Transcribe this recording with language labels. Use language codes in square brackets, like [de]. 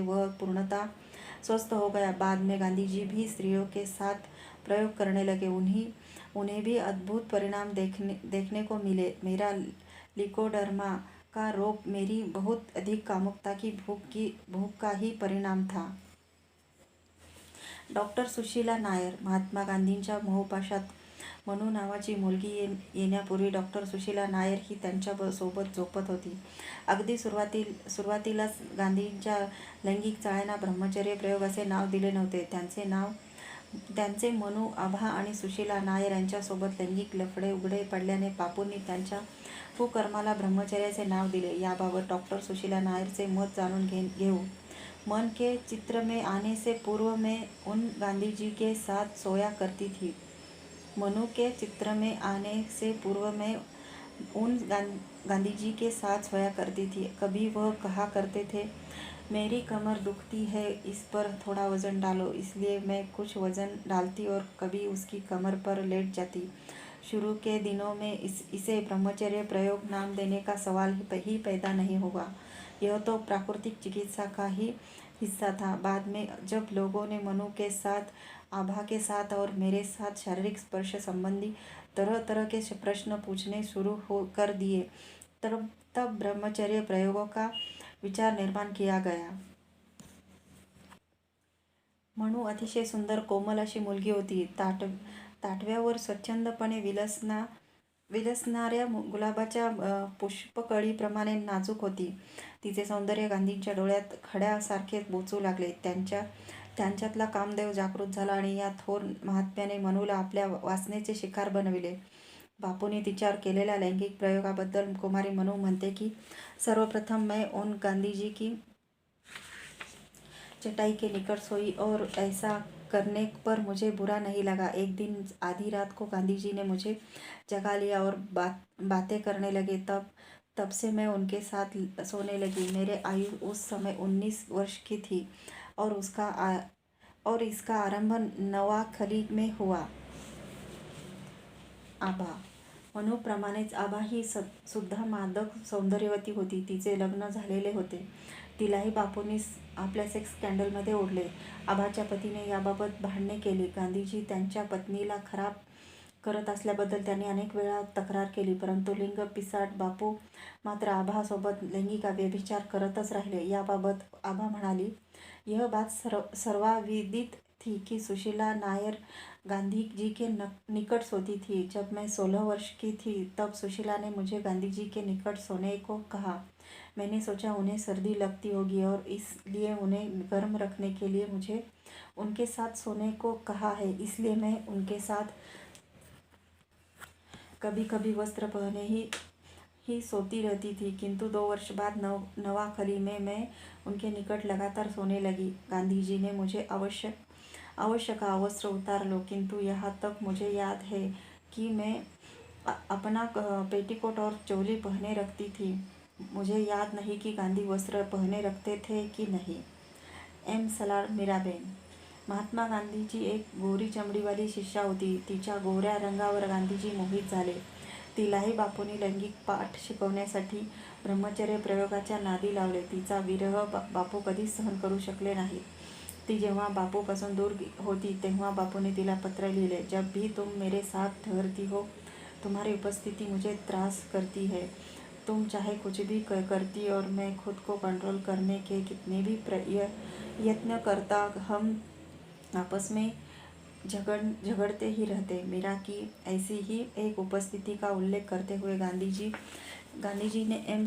[hi] वह पूर्णतः स्वस्थ हो गया। बाद में गांधी जी भी स्त्रियों के साथ प्रयोग करने लगे। उन्हें भी अद्भुत परिणाम देखने को मिले। मेरा लिकोडर्मा का रोग मेरी बहुत अधिक कामुकता की भूख का ही परिणाम था। डॉक्टर सुशीला नायर. [mr] महात्मा गांधींच्या मोहपाशात मनू नावाची मुलगी येण्यापूर्वी डॉक्टर सुशीला नायर ही त्यांच्या सोबत झोपत होती. अगदी सुरुवातीलाच गांधींच्या लैंगिक चाळ्यांना ब्रह्मचर्य प्रयोग असे नाव दिले नव्हते. त्यांचे मनू आभा आणि सुशीला नायर यांच्यासोबत लैंगिक लफडे उघडे पडल्याने बापूंनी त्यांच्या कुकर्माला ब्रह्मचर्याचे नाव दिले. याबाबत डॉक्टर सुशीला नायरचे मत जाणून घेऊ. [hi] मन के चित्र में आने से पूर्व मैं उन गांधी जी के साथ सोया करती थी. मनु के चित्र में आने से पूर्व मैं उन गांधी जी के साथ सोया करती थी. कभी वह कहा करते थे, मेरी कमर दुखती है, इस पर थोड़ा वजन डालो. इसलिए मैं कुछ वजन डालती और कभी उसकी कमर पर लेट जाती. शुरू के दिनों में इसे ब्रह्मचर्य प्रयोग नाम देने का सवाल ही पैदा नहीं होगा. यह तो प्राकृतिक चिकित्सा का ही हिस्सा था. बाद में जब लोगों ने मनु के साथ, आभा के साथ और मेरे साथ शारीरिक स्पर्श संबंधी तरह तरह के प्रश्न पूछने शुरू कर दिए, तब ब्रह्मचर्य प्रयोगों का विचार निर्माण किया गया. [mr] मनु अतिशय सुंदर कोमल अशी मुलगी होती. ताटव्यावर स्वच्छंदपणे विलसणाऱ्या गुलाबाच्या पुष्पकळीप्रमाणे नाजूक होती. तिचे सौंदर्य गांधींच्या डोळ्यात खड्यासारखे बोचू लागले. त्यांच्यातला कामदेव जागृत झाला आणि या थोर महात्म्याने मनूला आपल्या वासनेचे शिकार बनविले. बापूंनी तिच्यावर केलेल्या लैंगिक प्रयोगाबद्दल कुमारी मनू म्हणते की, [hi] सर्वप्रथम मैं उन गांधी जी की चटाई के निकट सोई और ऐसा करने पर मुझे बुरा नहीं लगा. एक दिन आधी रात को गांधी जी ने मुझे जगा लिया और बातें करने लगे. तब से मैं उनके साथ सोने लगी. मेरे आयु उस समय 19 वर्ष की थी और इसका आरंभ नवाखली में हुआ. [mr] आभा. मनूप्रमाणेच आभा ही सुद्धा मादक सौंदर्यवती होती. तिचे लग्न झालेले होते. तिलाही बापूंनी आपल्या सेक्स स्कॅन्डलमध्ये ओढले. आभाच्या पतीने याबाबत भांडणे केली. गांधीजी त्यांच्या पत्नीला खराब करत असल्याबद्दल त्यांनी अनेक वेळा तक्रार केली, परंतु लिंग पिसाट बापू मात्र आभासोबत लैंगिक व्यभिचार करतच राहिले. याबाबत आभा म्हणाली, [hi] यह बात सर्वविदित थी कि सुशीला नायर गांधी जी के निकट सोती थी. जब मैं 16 वर्ष की थी तब सुशीला ने मुझे गांधी जी के निकट सोने को कहा. मैंने सोचा उन्हें सर्दी लगती होगी और इसलिए उन्हें गर्म रखने के लिए मुझे उनके साथ सोने को कहा है. इसलिए मैं उनके साथ कभी कभी वस्त्र पहने ही सोती रहती थी. किंतु 2 वर्ष बाद नवाखली में मैं उनके निकट लगातार सोने लगी. गांधी जी ने मुझे अवश्य कहा, वस्त्र उतार लो. किंतु यहाँ तक मुझे याद है कि मैं अपना पेटीकोट और चोली पहने रखती थी. मुझे याद नहीं कि गांधी वस्त्र पहने रखते थे कि नहीं. [mr] एम. सलाड मीराबेन. महात्मा गांधीची एक गोरी चमडीवाली शिष्या होती. तिच्या गोऱ्या रंगावर गांधीजी मोहित झाले. तिलाही बापूंनी लैंगिक पाठ शिकवण्यासाठी ब्रह्मचर्य प्रयोगाच्या नादी लावले. तिचा विरह बापू कधीच सहन करू शकले नाहीत. ती जेव्हा बापूपासून दूर होती तेव्हा बापूने तिला पत्र लिहिले, [hi] जब भी तुम मेरे साथ ठहरती हो, तुम्हारी उपस्थिति मुझे त्रास करती है. तुम चाहे कुछ भी करती और मैं खुद को कंट्रोल करने के कितने भी यत्न करता, हम आपस में झगड़ते ही रहते. मीरा की ऐसी ही एक उपस्थिति का उल्लेख करते हुए गांधी जी ने एम.